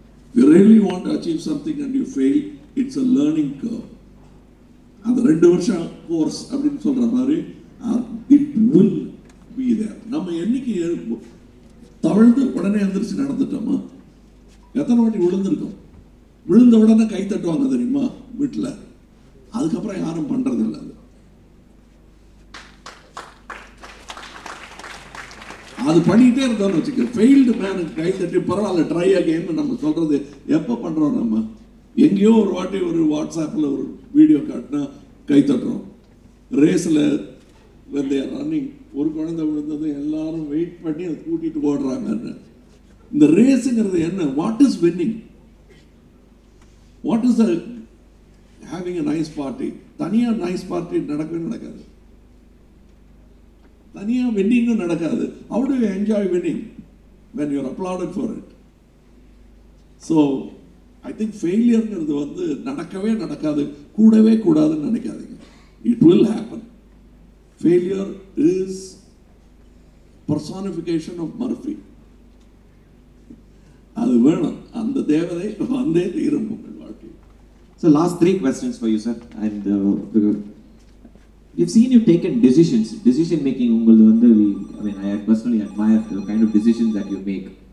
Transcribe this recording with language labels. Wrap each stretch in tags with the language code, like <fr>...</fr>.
<en>If you really want to achieve something and you fail, it's a learning curve.</en> <ta>அந்த 2 வருஷம் course அப்படின்னு சொல்ற மாதிரி</ta> <en>it will be there.</en> <ta>நம்ம என்னைக்கு தவழ்ந்து உடனே எந்திரிச்சு நடந்துட்டோமா, எத்தனை வாட்டி விழுந்திருக்கோம், விழுந்த உடனே கை தட்டுவாங்க தெரியுமா வீட்டில், அதுக்கப்புறம் யாரும் பண்றது இல்லை. அது பண்ணிட்டே இருந்தோம்னு வச்சுக்க, ஃபெயில்டு மேனுக்கு கை தட்டி பரவாயில்ல ட்ரை அகைன் நம்ம சொல்றது எப்போ பண்றோம்? நம்ம எங்கேயோ ஒரு வாட்டி ஒரு வாட்ஸ்அப்பில் ஒரு வீடியோ காட்டினா கை தட்டுறோம். ரேஸில் ரன்னிங் ஒரு குழந்தை விழுந்தது எல்லாரும் வெயிட் பண்ணி அதை கூட்டிட்டு ஓடுறாங்க. இந்த ரேஸுங்கிறது என்ன?</ta> <en>What is winning? What is having a nice party?</en> <ta>தனியாக நைஸ் பார்ட்டி நடக்கவே நடக்காது, தனியாக வின்னிங்கும் நடக்காது.</ta> <en>How do you enjoy winning when you are applauded for it? So I think</en> <ta>ஃபெயிலியர்ங்கிறது வந்து நடக்கவே நடக்காது, கூடவே கூடாதுன்னு நினைக்காதீங்க.</ta> <en>It will happen. Failure is personification of Murphy.</en> <ta>அது வேணும், அந்த தேவதை வந்தே தீரும் உங்கள் வாழ்க்கை.</ta> <en>So last 3 questions for you, sir. And we've seen you taken decision making. I mean, I personally admire the kind of decisions that you make.</en>